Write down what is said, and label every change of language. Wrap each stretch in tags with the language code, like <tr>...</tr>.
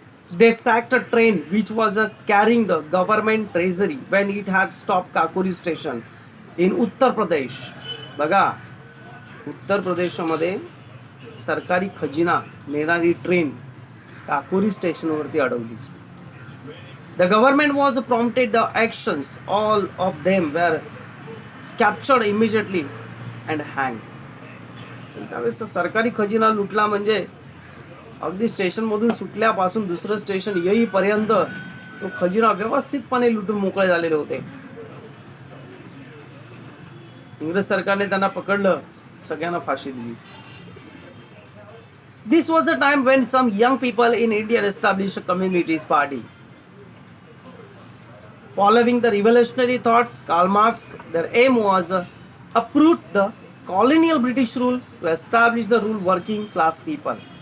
<en>They sacked a train which was carrying the government treasury when it had stopped Kakori station in Uttar Pradesh.</en> <mr>बघा उत्तर प्रदेशमध्ये सरकारी खजिना नेणारी train Kakori स्टेशनवरती अडवली.</mr> <en>The government was prompted the actions. All of them were captured immediately and hanged.</en> <mr>त्यावेळेस सरकारी खजिना लुटला म्हणजे अगदी स्टेशनमधून सुटल्यापासून दुसरं स्टेशन येईपर्यंत तो खजिना व्यवस्थितपणे लुटून मोकळे झालेले होते. इंग्रज सरकारने त्यांना पकडलं, सगळ्यांना फाशी दिली.</mr> <en>This was a time when some young people in India established a communist party. Following the revolutionary thoughts, Karl Marx, their aim was uproot the colonial British rule to establish the rule working class people.</en>